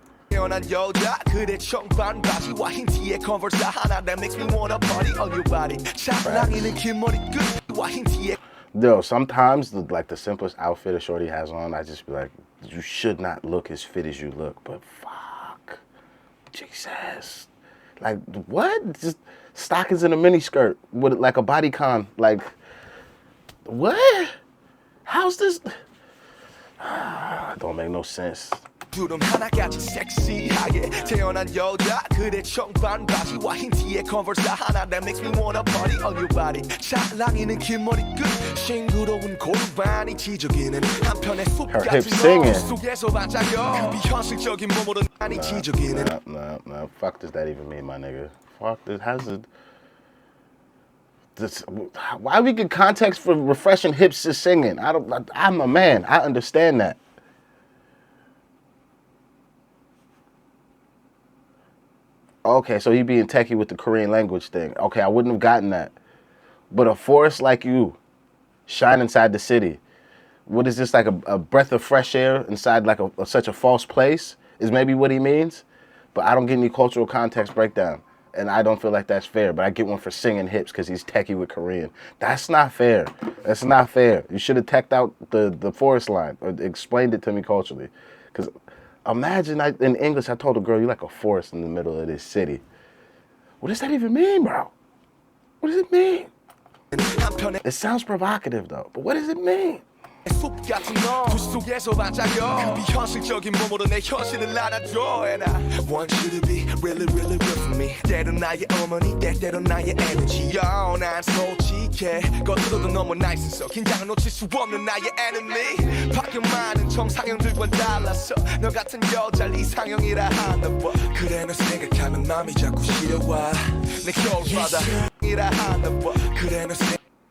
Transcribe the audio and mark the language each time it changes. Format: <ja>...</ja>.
<ko>태어난 여자 그대 청반 바지와 흰 티에 컨버스 하나</ko> <en>that makes me wanna party on your body.</en> <ko>샤랑이는 긴 머리끝과 흰 티에.</ko> <en>Yo, sometimes the simplest outfit a shorty has on, I just be like, you should not look as fit as you look. But fuck, Jesus, like what? Just stockings in a mini skirt with like a bodycon. Like what? How's this? Don't make no sense.</en> <ko>주름 하나같이 섹시하게 태어난 여자 그대 청반 바지와 흰 티에 컨버스 하나</ko> <en>that makes me wanna party on your body</en> <ko>찰랑이는 긴 머리끝 싱그러운 골반이 지저귀는 한편의 숲 같은 너 속에서 반짝여 비현실적인 몸으로 많이 지저귀는</ko> <en>No, fuck does that even mean, my nigga? Fuck this, why we get context for refreshing hips to singing? I'm a man, I understand that. Okay, so he being techie with the Korean language thing. Okay, I wouldn't have gotten that. But a forest like you, shine inside the city. What is this, like a breath of fresh air inside like such a false place is maybe what he means. But I don't get any cultural context breakdown. And I don't feel like that's fair. But I get one for singing hips because he's techie with Korean. That's not fair. That's not fair. You should have teched out the forest line or explained it to me culturally. Because imagine in English, I told a girl, you're like a forest in the middle of this city. What does that even mean, bro? What does it mean? It sounds provocative, though. But what does it mean?</en> <ko>숲 같은 너 속에서 반짝여 비현실적인 몸으로 내 현실을 알아줘</ko> <en>And I want you to be really really real for me</en> <ko>때론 나의 어머니 때때론 나의 에너지 난 솔직해 겉으로도 너무 나있어서 긴장을 놓칠 수 없는 나의 enemy 밖에 많은 정상형들과 달라서 너 같은 여자를 이상형이라 하나 봐 그래 너 생각하면 맘이 자꾸 시려와 내 겨울바다이라 하나 봐 그래 너</ko>